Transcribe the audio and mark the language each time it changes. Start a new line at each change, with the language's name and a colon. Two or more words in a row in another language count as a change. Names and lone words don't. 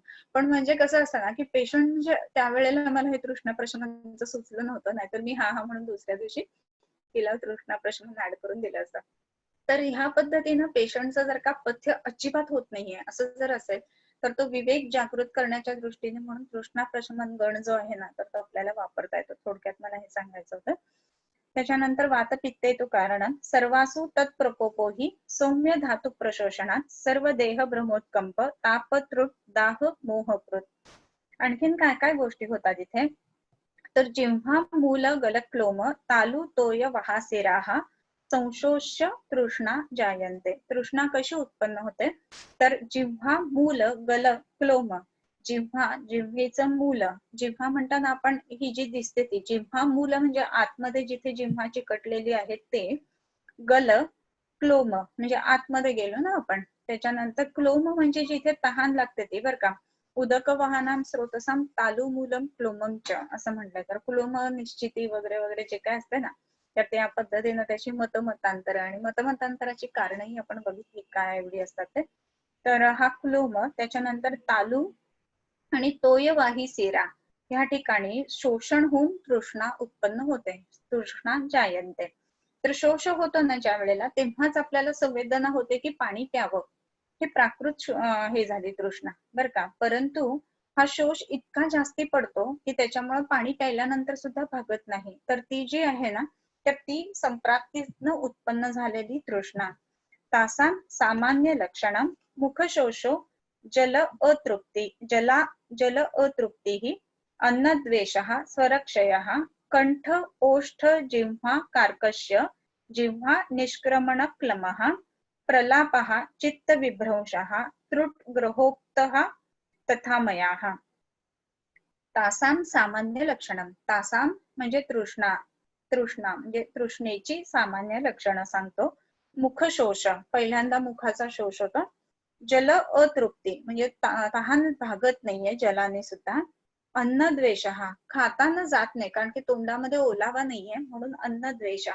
Marathi: पण म्हणजे कसं असतं ना की पेशंट म्हणजे त्यावेळेला मला हे तृष्णा प्रशमनाचं सुचलं नव्हतं, नाहीतर मी हा म्हणून दुसऱ्या दिवशी तिला तृष्णा प्रशमन ऍड करून दिलं असतं. तर ह्या पद्धतीनं पेशंटचं जर का पथ्य अजिबात होत नाहीये असं जर असेल तर तो विवेक जागृत करण्याच्या दृष्टीने म्हणून तृष्णा प्रशमन गण जो आहे ना तर तो आपल्याला वापरता येतो. थोडक्यात मला हे सांगायचं होतं.
Sanskrit: त्याच्यानंतर वात पित्ते तु कारणं सर्वासु तत्प्रकोपोहि सौम्य धातु प्रशोषणात सर्व देह भ्रमोत्कंप तापतृट दाह मोहकृत.
Marathi: आणखीन काय काय गोष्टी होतात इथे, तर
Sanskrit: जिव्हा मूल गलक्लोम तालु तोय वहासेराः संशोष्य तृष्णा जायन्ते.
Marathi: तृष्णा कशी उत्पन्न होते, तर जिव्हा मूल गल क्लोम, जिव्हा जिव्हेचं मूल, जिव्हा म्हणताना आपण ही जी दिसते ती जिव्हा मूल म्हणजे आतमध्ये जिथे जिव्हा चिकटलेली आहे ते, गल क्लोम म्हणजे आतमध्ये गेलो ना आपण, त्याच्यानंतर क्लोम म्हणजे जिथे तहान लागते ती, बर का.
Sanskrit: उदक वाहनाम स्रोतसाम तालु मूलम क्लोमंच
Marathi: असं म्हटलंय. तर क्लोम निश्चिती वगैरे वगैरे जे काय असते ना, तर त्या पद्धतीनं त्याची मतमतांतर आणि मतमतांतराची कारणही आपण बघितली काय एवढी असतात ते. तर हा क्लोम, त्याच्यानंतर तालु आणि तोयवाही सेरा या ठिकाणी शोषण होऊन तृष्णा उत्पन्न होते,
Sanskrit: तृष्णा जायन्ते.
Marathi: तर शोष होतो ना ज्या वेळेला, तेव्हाच आपल्याला संवेदना होते की पाणी प्यावं, हे प्राकृत हे झाली तृष्णा, बर का. परंतु हा शोष इतका जास्ती पडतो की त्याच्यामुळे पाणी प्यायल्यानंतर सुद्धा भागत नाही. तर ती जी आहे ना, तर ती संप्राप्तीनं उत्पन्न झालेली तृष्णा.
Sanskrit: तासा सामान्य लक्षणं मुखशोषो जल अतृप्ती जल अतृप्तिः अन्नद्वेषः स्वरक्षयः कंठ ओष्ठ जिह्वा कार्कश्य जिह्वा निष्क्रमणक्लमः प्रलापः चित्तविभ्रंशः त्रुट्ग्रहोक्तः तथा मयाः. तासाम सामान्य लक्षणं,
Marathi: तासाम म्हणजे तृष्णा, तृष्णा म्हणजे तृष्णेची सामान्य लक्षणं सांगतो. मुखशोष, पहिल्यांदा मुखाचा शोष होतो. जल अतृप्ती म्हणजे तहान भागत नाहीये जलाने सुद्धा. अन्न द्वेष, खाताना जात नाही कारण की तोंडामध्ये ओलावा नाहीये म्हणून अन्न द्वेष.